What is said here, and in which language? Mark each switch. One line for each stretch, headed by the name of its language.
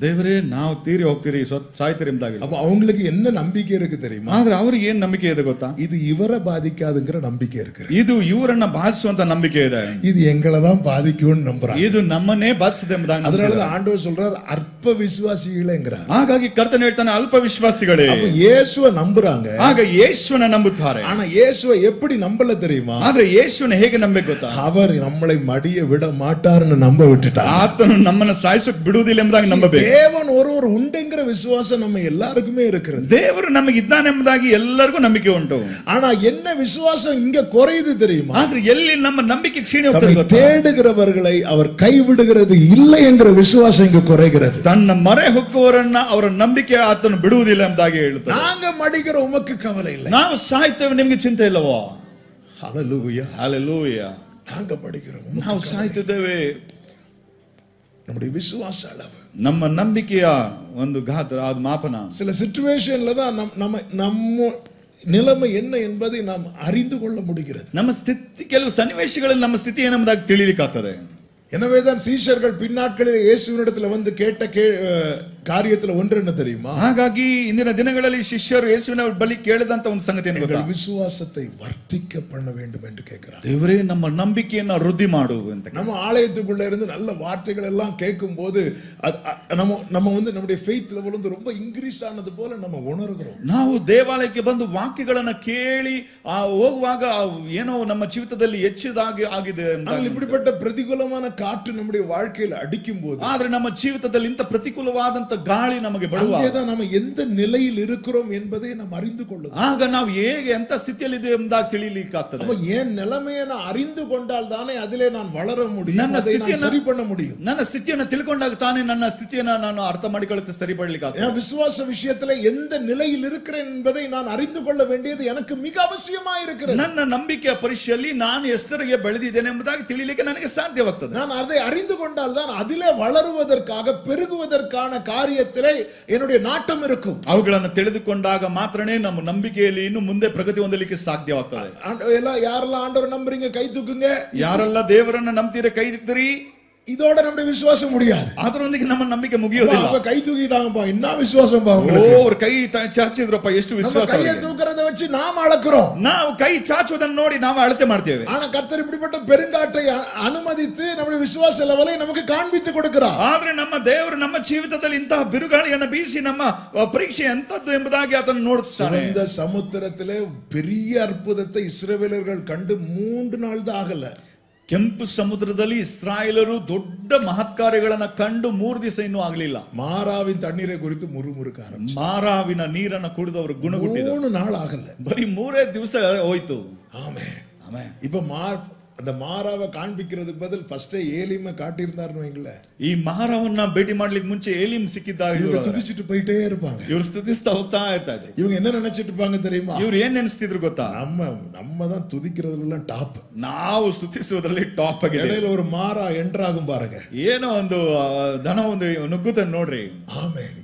Kannada: ದೇವರೇ ನಾವು ತೀರಿ ಹೋಗ್ತೀರಿ, ಸಾಯ್ತೀರಿ ಎಂಬುದಾಗಿ.
Tamil: அப்ப அவங்களுக்கு என்ன நம்பிக்கை இருக்கு தெரியுமா?
Kannada: ಆದ್ರೆ ಅವ್ರಿಗೆ ಏನ್ ನಂಬಿಕೆ ಇದೆ ಗೊತ್ತಾ?
Tamil: இது இவரை பாதிக்காதுங்கிற நம்பிக்கை இருக்கு.
Kannada: ಇದು ಇವರನ್ನ ಬಾಧಿಸುವಂತ ನಂಬಿಕೆ ಇದೆ.
Tamil: இது எங்களை தான் பாதிக்கும்னு நம்புறாங்க.
Kannada: ಇದು ನಮ್ಮನ್ನೇ ಬಾಧಿಸುತ್ತೆ ಎಂಬುದಾಗಿ.
Tamil: அதனால ஆண்டவர் சொல்றார் அற்ப விசுவாசிகளேங்கறார்.
Kannada: ಹಾಗಾಗಿ ಕರ್ತನು ಹೇಳ್ತಾನೆ ಅಲ್ಪ ವಿಶ್ವಾಸಿಗಳೇ.
Tamil: அப்ப இயேசுவை நம்புறாங்க.
Kannada: ಆಗ ಯೇಸುವನ್ನ ನಂಬುತ್ತಾರೆ.
Tamil: ஆனா இயேசுவை எப்படி நம்பல தெரியுமா?
Kannada: ಆದ್ರೆ ಯೇಸುವನ್ನು ಹೇಗೆ ನಂಬಬೇಕು ಗೊತ್ತಾ?
Tamil: அவர் நம்மளை மடிய விட மாட்டார்னு நம்ப விட்டுட்டார்.
Kannada: ಆತನು ನಮ್ಮನ್ನು ಸಾಯಿಸೋಕೆ ಬಿಡುವುದಿಲ್ಲ ಎಂಬುದಾಗಿ ನಂಬಬೇಕು.
Tamil: தேவன் ஒருவர் உண்டுங்கிற விசுவாசம் நம்ம எல்லாருக்குமே இருக்கிறது.
Kannada: ದೇವರು ನಮಗೆ ಇದ್ದಾನೆ ಎಂಬುದಾಗಿ ಎಲ್ಲರಿಗೂ ನಂಬಿಕೆ ಉಂಟು.
Tamil: ஆனா என்ன விசுவாசம் இங்க குறையுது தெரியுமா?
Kannada: ಆದ್ರೆ ಎಲ್ಲಿ ನಮ್ಮ ನಂಬಿಕೆ ಕ್ಷೀಣ ಹೋಗ್ತದೆ ಗೊತ್ತಾ?
Tamil: தேடுகிறவர்களை அவர் கைவிடுகிறது இல்லை என்கிற விசுவாசம் இங்க குறைகிறது.
Kannada: ತನ್ನ ಮೊರೆ ಹೊಕ್ಕುವವರನ್ನ ಅವರ ನಂಬಿಕೆ ಆತನು ಬಿಡುವುದಿಲ್ಲ ಎಂಬುದಾಗಿ ಹೇಳುತ್ತಾರೆ.
Tamil: நாங்க மடிக்கிற உமக்கு கவலை இல்லை.
Kannada: ನಾವು ಸಾಯ್ತೇವೆ ನಿಮಗೆ ಚಿಂತೆ ಇಲ್ಲವೋ? ஹalleluya ஹalleluya.
Tamil: நாங்க மடிக்கிறோம்,
Kannada: ನಾವು ಸಾಯ್ತಿದ್ದೇವೆ.
Tamil: நம்முடைய விசுவாச அளவு,
Kannada: ನಮ್ಮ ನಂಬಿಕೆಯ ಒಂದು ಗಾತ್ರ, ಅದು ಮಾಪನ.
Tamil: சில சிச்சுவேஷன்ல தான் நம்ம நிலைமை என்ன என்பதை நாம் அறிந்து கொள்ள முடிகிறது.
Kannada: ನಮ್ಮ ಸ್ಥಿತಿ, ಕೆಲವು ಸನ್ನಿವೇಶಗಳಲ್ಲಿ ನಮ್ಮ ಸ್ಥಿತಿ ಏನೆಂಬುದಾಗಿ ತಿಳಿಲಿಕ್ಕಾಗ್ತದೆ.
Tamil: எனவேதான் சீஷர்கள் பின்னாட்களில் இயேசுவினிடத்தில் வந்து கேட்ட காரியத்துல ஒன்று என்ன தெரியுமா?
Kannada: ಹಾಗಾಗಿ ಇಂದಿನ ದಿನಗಳಲ್ಲಿ ಶಿಷ್ಯರು ಯೇಸುವಿನ ಬಳಿ ಕೇಳಿದಂತ ಒಂದು ಸಂಗತಿ ಏನು ಗೊತ್ತಾ?
Tamil: விசுவாசத்தை வர்த்திக்க பண்ண வேண்டும் என்று கேட்கிறார்.
Kannada: ದೇವರೇ ನಮ್ಮ ನಂಬಿಕೆಯನ್ನು ವೃದ್ಧಿ ಮಾಡು ಅಂತ.
Tamil: நம்ம ஆலயத்துக்குள்ள இருந்து நல்ல வார்த்தைகள் எல்லாம் கேட்கும் போது நம்ம வந்து நம்முடைய ஃபெய்த் லெவல் வந்து ரொம்ப இன்க்ரீஸ் ஆனது போல நம்ம உணர்கிறோம்.
Kannada: ನಾವು ದೇವಾಲಯಕ್ಕೆ ಬಂದು ವಾಕ್ಯಗಳನ್ನು ಕೇಳಿ ಹೋಗುವಾಗ ಏನೋ ನಮ್ಮ ಜೀವಿತದಲ್ಲಿ ಹೆಚ್ಚಿದಾಗಿ ಆಗಿದೆ ಅಂತ.
Tamil: இப்படிப்பட்ட பிரதிகூலமான காற்று நம்முடைய வாழ்க்கையில் அடிக்கும் போது,
Kannada: ಆದ್ರೆ ನಮ್ಮ ಜೀವಿತದಲ್ಲಿ ಇಂತ ಪ್ರತಿಕೂಲವಾದಂತ ಗಾಳಿ ನಮಗೆ ಬರುವಾಗ
Tamil: நம்ம எந்த நிலையில் இருக்கிறோம் என்பதை நாம் அறிந்து கொள்ளுவோம்.
Kannada: ಆಗ ನಾವು ಹೇಗೆ ಎಂತ ಸ್ಥಿತಿಯಲ್ಲಿ ಇದೆ ಎಂಬುದಾಗಿ ತಿಳಿಲಿಕ್ಕಾಗ್ತದೆ.
Tamil: அப்ப ஏன் நிலைமையை நான் அறிந்து கொண்டால் தானே அதிலே நான் வளர முடியும், அதை நான் சரி பண்ண முடியும்.
Kannada: ನನ್ನ ಸ್ಥಿತಿಯನ್ನು ತಿಳ್ಕೊಂಡಾಗ ತಾನೇ ನನ್ನ ಸ್ಥಿತಿಯನ್ನು ನಾನು ಅರ್ಥ ಮಾಡಿಕೊಳ್ಳುತ್ತೆ, ಸರಿಪಡಲಿಕ್ಕಾಗ್ತದೆ.
Tamil: நான் விசுவாச விஷயத்துல எந்த நிலையில் இருக்கிறேன் என்பதை நான் அறிந்து கொள்ள வேண்டியது எனக்கு மிக அவசியமா இருக்கிறது.
Kannada: ನನ್ನ ನಂಬಿಕೆಯ ಪರೀಕ್ಷೆಯಲ್ಲಿ ನಾನು ಎಷ್ಟರಿಗೆ ಬೆಳೆದಿದ್ದೇನೆ ಎಂಬುದಾಗಿ ತಿಳಿಲಿಕ್ಕೆ ನನಗೆ ಸಾಧ್ಯವಾಗ್ತದೆ.
Tamil: நான் அதை அறிந்து கொண்டால் தான் அதிலே வளருவதற்காக பெருகுவதற்கான காரியத்திலே என்னுடைய நாட்டம் இருக்கும்.
Kannada: ಅವುಗಳನ್ನು ತಿಳಿದುಕೊಂಡಾಗ ಮಾತ್ರನೇ ನಮ್ಮ ನಂಬಿಕೆಯಲ್ಲಿ ಇನ್ನು ಮುಂದೆ ಪ್ರಗತಿ ಹೊಂದಲಿಕ್ಕೆ ಸಾಧ್ಯವಾಗ್ತದೆ.
Tamil: யாரெல்லாம் ஆண்டவர் நம்புறீங்க கை தூக்குங்க.
Kannada: ಯಾರೆಲ್ಲ ದೇವರನ್ನ ನಂಬ್ತೀರ ಕೈ ಎತ್ತಿರಿ.
Tamil: இதோட நம்முடைய விசுவாசம் முடியாது.
Kannada: ಅದರೊಂದಿಗೆ ನಮ್ಮ ನಂಬಿಕೆ ಮುಗಿಯೋದಿಲ್ಲ.
Tamil: அவங்க கை தூக்கிட்டாங்கப்பா, என்ன விசுவாசம் பா ಓ, உங்களுக்கு.
Kannada: ಅವರು ಕೈ ಚಾಚಿದ್ರಪ್ಪ, ಎಷ್ಟು ವಿಶ್ವಾಸ.
Tamil: கையை தூக்குறத வச்சு நாம அளக்குறோம்.
Kannada: ನಾವು ಕೈ ಚಾಚುವುದನ್ನು ನೋಡಿ ನಾವು ಅಳತೆ ಮಾಡ್ತೇವೆ.
Tamil: ஆனா கர்த்தர் இப்படிப்பட்ட பெருங்காற்றை ಅನುಮதித்து நம்முடைய விசுவாச லெவலை நமக்கு காண்பித்து கொடுக்கிறார்.
Kannada: ಆದ್ರೆ ನಮ್ಮ ದೇವರು ನಮ್ಮ ಜೀವಿತದಲ್ಲಿ ಇಂತಹ ಬಿರುಗಾಳಿಯನ್ನು ಬೀಸಿ ನಮ್ಮ ಪರೀಕ್ಷೆ ಎಂತದ್ದು ಎಂಬುದಾಗಿ ಅದನ್ನು ನೋಡುತ್ತಾನೆ.
Tamil: இந்த சமுத்திரத்திலே பெரிய அற்புதத்தை இஸ்ரவேலர்கள் கண்டு 3 நாள் தான் ஆகல.
Kannada: ಕೆಂಪು ಸಮುದ್ರದಲ್ಲಿ ಇಸ್ರಾಯೇಲರು ದೊಡ್ಡ ಮಹತ್ಕಾರ್ಯಗಳನ್ನು ಕಂಡು 3 ದಿವಸ ಇನ್ನೂ ಆಗಲಿಲ್ಲ.
Tamil: மாராவின் தண்ணீரை குறித்து முறுமுறுக்க ஆரம்பிச்சு.
Kannada: ಮಾರಾವಿನ ನೀರನ್ನು ಕುಡಿದವರು ಗುಣಗುಟ್ಟಿದರು.
Tamil: 3 நாள்
Kannada: ಆಗಲ್ಲ, ಬರೀ 3 ದಿವಸ ಹೋಯ್ತು.
Tamil: ஆமென்
Kannada: ಆಮೆನ್.
Tamil: இப்ப அந்த மாராவை காண்பிக்கிறதுக்கு பதில் ஃபர்ஸ்டே ஏலிமை காட்டியிருந்தாருன்னு வைங்களேன்.
Kannada: ಈ ಮಾರವನ್ನ ಭೇಟಿ ಮಾಡ್ಲಿಕ್ಕೆ ಮುಂಚೆ ಏಲಿಮ್ ಸಿಕ್ಕಿದ್ದಾಗ
Tamil: இவங்க துதிச்சிட்டு போயிட்டே இருப்பாங்க.
Kannada: ಇವರು ಸ್ತುತಿಸ್ತಾ ಹೋಗ್ತಾ ಇರ್ತಾರೆ.
Tamil: இவங்க என்ன நினைச்சிட்டு இருப்பாங்க தெரியுமா?
Kannada: ಇವ್ರು ಏನ್ ನೆನೆಸ್ತಿದ್ರು ಗೊತ್ತಾ?
Tamil: நம்ம தான் துதிக்கிறதுல டாப்,
Kannada: ನಾವು ಸ್ತುತಿಸುವುದರಲ್ಲಿ ಟಾಪ್ ಆಗಿದೆ.
Tamil: இடையில ஒரு மாறா என்ட்ராகும் பாருங்க,
Kannada: ಏನೋ ಒಂದು ದನ ಒಂದು ನುಗ್ಗುತ್ತೆ ನೋಡ್ರಿ.
Tamil: ஆமென்.